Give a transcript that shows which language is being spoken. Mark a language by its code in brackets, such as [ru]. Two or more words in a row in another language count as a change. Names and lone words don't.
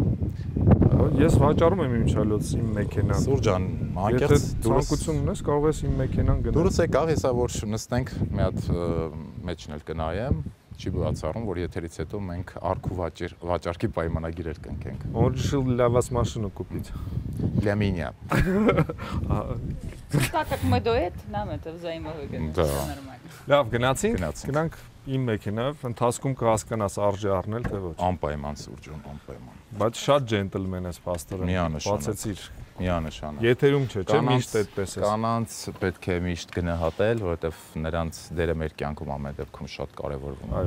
[hy] Ես վաճառում եմ իմ չալոց իմ մեքենան։ Սուրջան, անկեղծ ցանկություն ունես, կարող ես իմ մեքենան գնել։ Դուրս եկավ, հեսա որ նստենք մի հատ մեջն էլ կնայեմ, չի բացառում, որ եթերից հետո մենք արք ու վաճառքի պայմանագիրեր կնքենք։ [ru] Он решил для вас машину купить. Для меня. Так как мы дуэт, нам это взаимовыгодно. Да. Нормально. [hy] Լավ, գնանք իմ մեքենայով, ընթացքում կհասկանաս արժի առնել թե ոչ։ Անպայման Սուրջան, անպայման։ Բայց շատ ջենտլմեն ես փաստորեն։ Միանշանակ։ Բացեցիր։ Միանշանակ։ Եթերում չէ, միշտ այդպես է։ Կանանց պետք է միշտ գնահատել, որովհետև նրանց դերը մեր կյանքում ամեն դեպքում շատ կարևորվում է։